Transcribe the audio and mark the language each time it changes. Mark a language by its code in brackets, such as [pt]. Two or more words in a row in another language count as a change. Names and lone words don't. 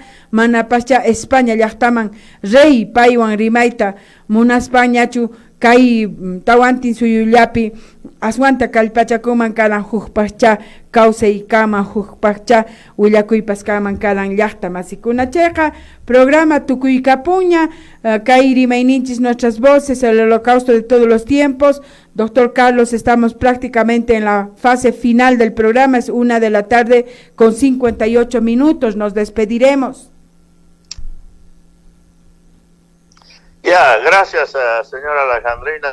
[qu] mana pascha España llaqtaman rey paywan rimayta munaspañachu kay tawantin suyullapi aswanta kallpachakuman karan hukpaqcha kawsay kama hukpaqcha willakuypas kaman karan llaqta masikuna chayqa programa tukuykapuña kay rimayninchis [es] nuestras voces el holocausto de todos los tiempos. Doctor Carlos, estamos prácticamente en la fase final del programa, es 1:00 con 58 minutos, nos despediremos. Ya, gracias, señora Alejandrina.